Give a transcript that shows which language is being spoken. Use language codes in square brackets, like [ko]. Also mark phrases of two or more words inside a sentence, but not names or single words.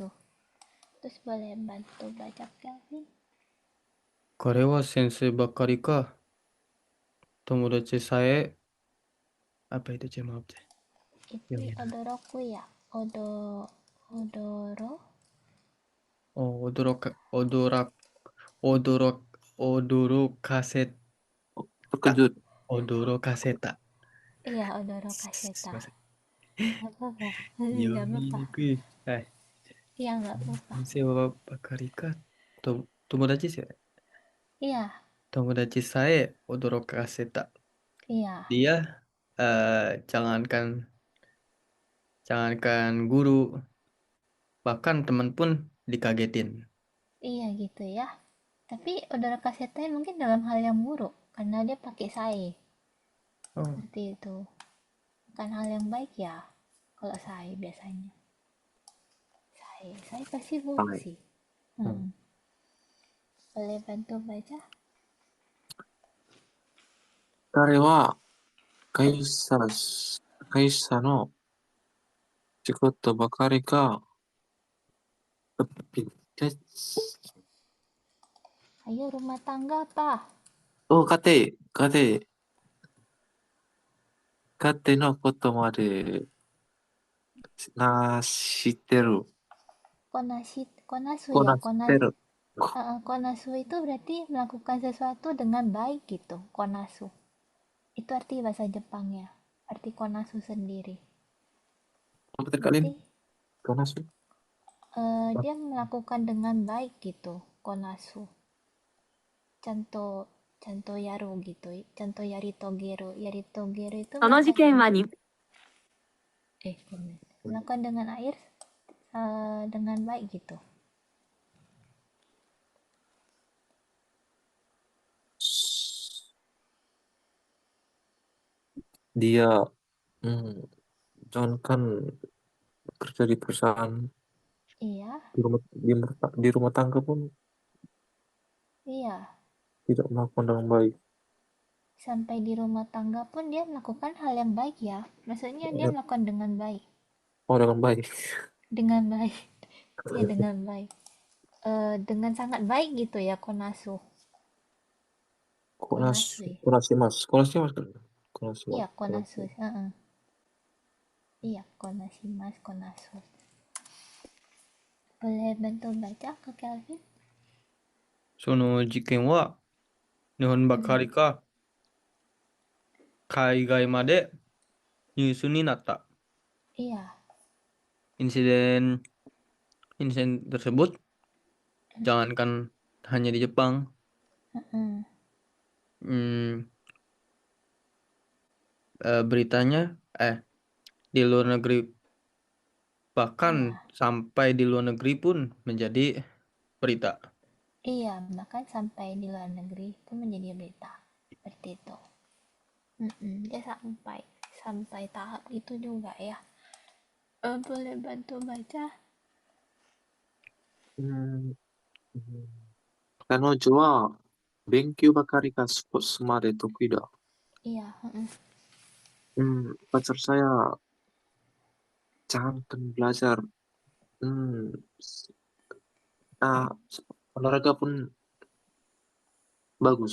[id] Terus boleh bantu baca Kelvin? [ja] 彼は先生ばっかりか。友達さえ、 [id] apa itu C maaf C. Itu Yang ini. [ja] 驚くや. Odoro. おお、おどろく、驚かせた. [id] Terkejut. [ja] Odorokaseta. Iya, おどろかせた. すいません。 [id] Gak apa-apa. [ja] 読 [id] Gak [ja] み [id] apa-apa. [ja] にくい。はい。 [id] Iya, gak apa-apa. [ja] 先生はばかりか。友達ですよね。 [id] Iya, [ja] 友達さえ驚かせた。 [id] iya. Dia jangankan guru, bahkan teman pun dikagetin. Iya gitu ya. Tapi [ja] おどろかせた [id] mungkin dalam hal yang buruk. Karena dia pakai sai. Oh, Seperti itu. Bukan hal yang baik ya. Kalau sai biasanya. Sai pasti buruk Hai. sih. hmm. Boleh bantu baca? [ja] 彼は会社、会社の仕事ばかりが、 [id] Ayo rumah tangga apa? [ja] 家庭のことまで知ってる。 Konasu こ ya. なしてる。 [id] Konasu itu berarti melakukan sesuatu dengan baik gitu. Konasu. Itu arti bahasa Jepangnya. Arti konasu sendiri. Apa tadi kalian? Berarti Konasu? dia melakukan dengan baik gitu. Konasu. [ja] ちゃんとちゃんとやる gitu. ちゃんとやり遂げる。やり遂げる [id] itu [ja] その事 [id] melakukan [ja] 件はに [id] komen. Melakukan dengan air dengan baik gitu. Dia John kan kerja di perusahaan Iya, di rumah tangga pun iya. tidak melakukan dengan baik. Sampai di rumah tangga pun dia melakukan hal yang baik ya. Maksudnya dia Ya, melakukan dengan baik. oh dengan baik. Dengan baik. Ya dengan baik. Dengan sangat baik gitu ya Konasu. Konasu ya. [ja] こなします [id] kan? Konasi Iya mas. Konasu. Iya [ja] こなします こなす. [id] Boleh bantu baca ke Kelvin? [ja] その事件は日本ばかりか海外までニュースになった。 [id] Iya. Insiden insiden tersebut jangankan hanya di Jepang, Mm-mm. beritanya di luar negeri, bahkan Iya. sampai di luar negeri pun menjadi berita. Iya, bahkan sampai di luar negeri itu menjadi berita. Seperti itu. Dia sampai tahap itu juga ya. Boleh bantu baca? [ja] うん彼女は勉強ばかりがスポーツまで得意だ。 [id] Iya. Pacar saya jangankan belajar. Hmm, ah, olahraga pun bagus.